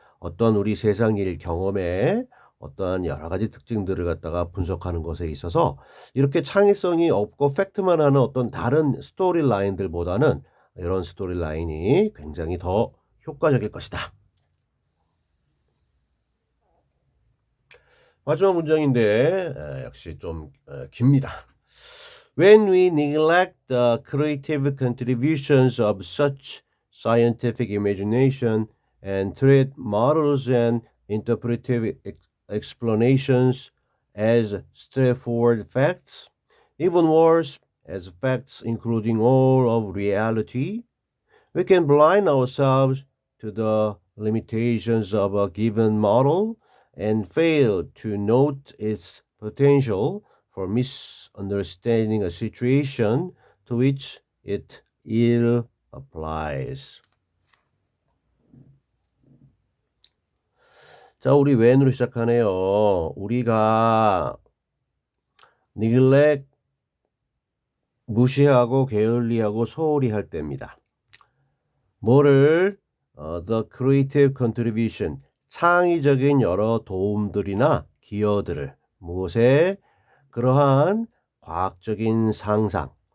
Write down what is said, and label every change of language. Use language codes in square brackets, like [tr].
[ko] 어떤 우리 세상 일 경험에 어떠한 여러 가지 특징들을 갖다가 분석하는 것에 있어서 이렇게 창의성이 없고 팩트만 하는 어떤 다른 스토리 라인들보다는 이런 스토리 라인이 굉장히 더 효과적일 것이다. 마지막 문장인데 역시 좀 깁니다. [en] When we neglect the creative contributions of such scientific imagination and treat models and interpretive explanations as straightforward facts, even worse, as facts including all of reality, we can blind ourselves to the limitations of a given model and fail to note its potential for misunderstanding a situation to which it ill applies. [ko] 자, 우리 when으로 시작하네요. 우리가 neglect 무시하고 게을리하고 소홀히 할 때입니다. 뭐를 [en] the creative contribution [ko] 창의적인 여러 도움들이나 기여들을 무엇에 그러한 과학적인 상상